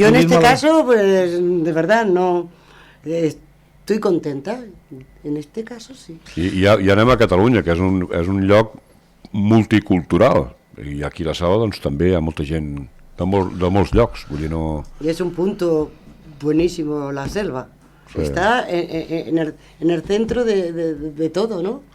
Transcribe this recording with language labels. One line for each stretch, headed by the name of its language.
Spanish: Yo en este caso, pues, de verdad, no... Estoy contenta. En este caso, sí.
Catalan: I anem a Catalunya, que és un lloc multicultural. I aquí a la Selva, doncs, també hi ha molta gent... de molts llocs, vull dir, no...
Spanish: Y es un punto buenísimo la selva. Sí. Está en el centro de todo, ¿no?